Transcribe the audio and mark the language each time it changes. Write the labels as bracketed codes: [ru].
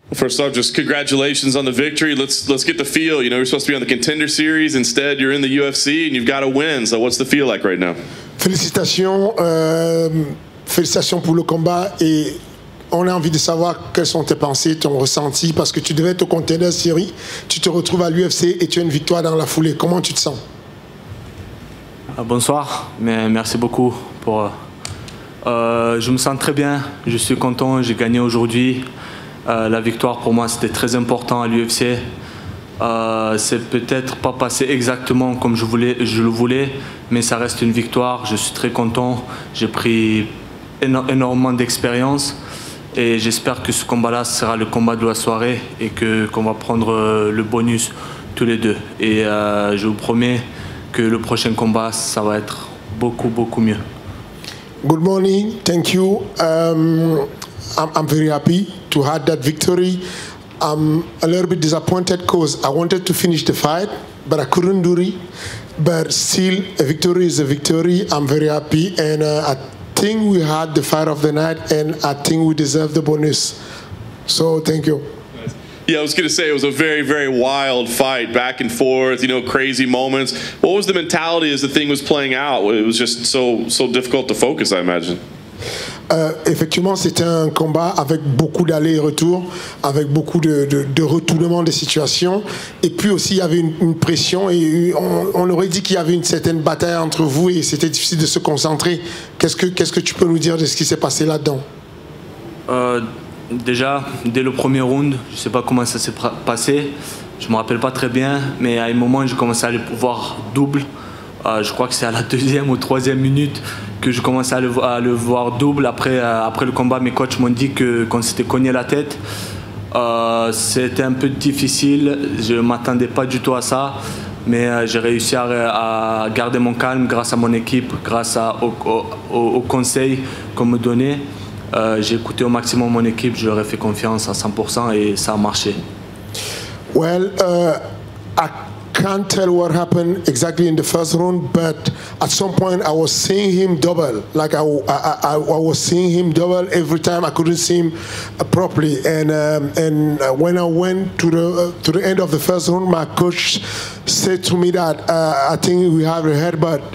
[en] First off, just congratulations on the victory. Let's get the feel. You know, you're supposed to be on the Contender Series. Instead, you're in the UFC and you've got to win. So what's the feel like right now? [fr] Félicitations, félicitations pour le combat et on a envie de savoir quelles sont tes pensées, ton ressenti, parce que tu devais être au Contender Series, tu te retrouves à l'UFC et tu as une victoire dans la foulée. Comment tu te sens? Bonsoir, mais merci beaucoup pour. Je me sens très bien, je suis content, j'ai gagné aujourd'hui. La victoire pour moi c'était très important à l'UFC. C'est peut-être pas passé exactement comme je le voulais, mais ça reste une victoire. Je suis très content. J'ai pris énormément d'expérience et j'espère que ce combat-là sera le combat de la soirée et qu'on va prendre le bonus tous les deux. Et je vous promets que le prochain combat, ça va être beaucoup mieux. [en] Good morning, thank you. I'm very happy to have that victory. I'm a little bit disappointed because I wanted to finish the fight, but I couldn't do it. But still, a victory is a victory. I'm very happy, and I think we had the fight of the night, and I think we deserve the bonus. So, thank you. Yeah, I was going to say it was a very wild fight, back and forth, you know, crazy moments. What was the mentality as the thing was playing out? It was just so difficult to focus, I imagine. [fr] Effectivement, c'était un combat avec beaucoup d'allers et retours, avec beaucoup de retournements de situations. Et puis aussi, il y avait une pression et on aurait dit qu'il y avait une certaine bataille entre vous et c'était difficile de se concentrer. Qu'est-ce que tu peux nous dire de ce qui s'est passé là-dedans? Déjà, dès le premier round, je ne sais pas comment ça s'est passé. Je ne me rappelle pas très bien, mais à un moment, j'ai commencé à le voir double. Je crois que c'est à la deuxième ou troisième minute que je commençais à le voir double. Après le combat, mes coachs m'ont dit qu'on s'était cogné la tête. C'était un peu difficile, je ne m'attendais pas du tout à ça. Mais j'ai réussi à garder mon calme grâce à mon équipe, grâce aux conseils qu'on me donnait. J'ai écouté au maximum mon équipe, je leur ai fait confiance à 100% et ça a marché. [en] Well, I can't tell what happened exactly in the first round, but at some point I was seeing him double. Like I was seeing him double every time. I couldn't see him properly. And when I went to the end of the first round, my coach said to me that I think we have a headbutt.